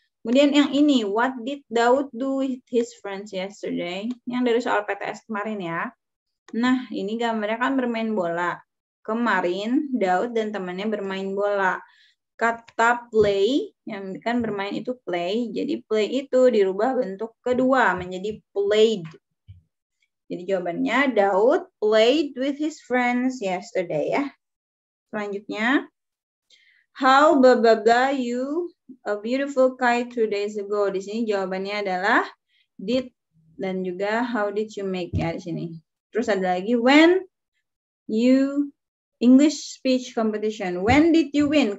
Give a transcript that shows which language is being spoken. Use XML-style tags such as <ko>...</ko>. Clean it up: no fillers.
<id>Kemudian yang ini,</id> <en>what did Daud do with his friends yesterday?</en> <id>Yang dari soal PTS kemarin ya. Nah, ini gambarnya kan bermain bola. Kemarin Daud dan temannya bermain bola. Kata play, yang kan bermain itu play. Jadi play itu dirubah bentuk kedua menjadi played. Jadi jawabannya</id> <en>Daud played with his friends yesterday</en> <id>ya. Selanjutnya,</id> <en>how blah blah blah you a beautiful kite 2 days ago.</en> <id>Di sini jawabannya adalah did dan juga</id> <en>how did you make</en> <id>ya di sini. Terus ada lagi</id> <en>when you English speech competition. When did you win?</en>